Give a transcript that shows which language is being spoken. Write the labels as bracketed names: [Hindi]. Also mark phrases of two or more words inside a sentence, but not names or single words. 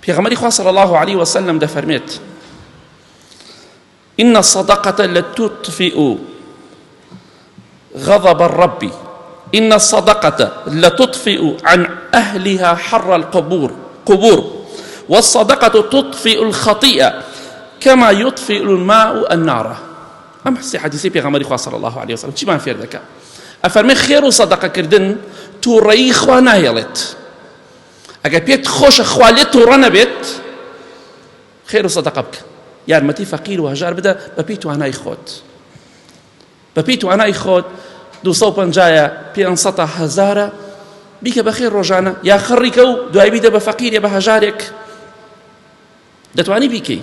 [Central Kurdish] پێغەمبەری خوا [Arabic] صلی الله عليه وسلم [Central Kurdish] دەفەرمێت [Arabic] إن الصدقة لتطفئ غضب الرب إن الصدقة لتطفئ عن أهلها حر القبور والصدقة تطفئ الخطيئة كما يطفئ الماء النار. [Central Kurdish] أم حسي حديثي بيغمبري خوا [Arabic] صلى الله عليه وسلم [Central Kurdish] چی مان فێر دەکا؟ ئەفەرمێ خێر و سەدەقەکردن تووڕەیی خوا ناهێڵێت. ئەگەر پێت خۆشە خوا لێت تووڕە نەبێت خێر و سەدەقە بکە، یارمەتی فەقیر و هەژار بدە بەپێی توانای خۆت. بەپێی توانای خۆت 250 500 هەزارە بیکە بەخێر ڕۆژانە، یا خڕیکە و دوای بیدە بە فەقیرێ بە هەژارێک دەتوانی بیکەی.